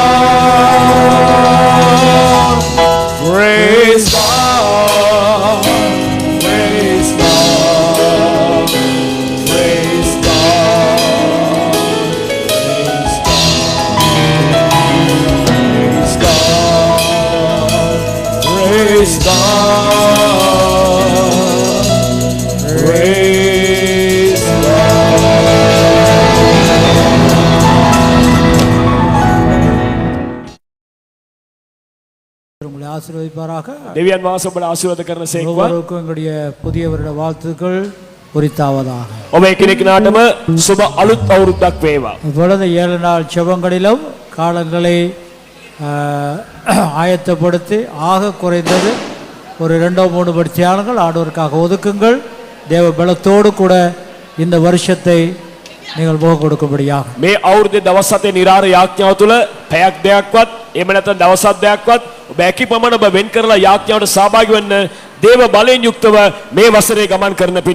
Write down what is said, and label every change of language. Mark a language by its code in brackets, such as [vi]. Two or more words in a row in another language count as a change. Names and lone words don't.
[en] praise God, praise God, praise God, praise God, praise God, praise [ta] உங்களை ஆசீர்வதிப்பாராக. [si] දෙවියන් වහන්සේ ඔබට ආශිර්වාද කරන සේක්වා. [ta] ஒவ்வொருவருக்கும் எங்களுடைய புதிய வருட வாழ்த்துக்கள் உரித்தாவதாக. [si] ඔබ එකිනෙකනාටම සුබ අලුත් අවුරුද්දක් වේවා. [ta] இப்பொழுது 7 நாள் செபங்களிலும் காலங்களை ஆயத்தப்படுத்தி ஆக குறைந்தது ஒரு 2-3 படித்தியாளர்கள் ஆண்டவருக்காக ஒதுக்குங்கள். தேவ பலத்தோடு கூட இந்த வருஷத்தை நீங்கள் முக கொடுக்கும்படியாக. [si] මේ අවුරුද්දේ දවස් 7 නිරාර යාඥාව තුළ පැයක් දෙකක්වත් එහෙම නැත්නම් දවස් 7ක්වත් ඔබ ඇකි පමණ ඔබ වෙන් කරලා යාඥාවට සහභාගී වෙන්න දේව බලයෙන් යුක්තව මේ වසරේ ගමන් කරන පිණිස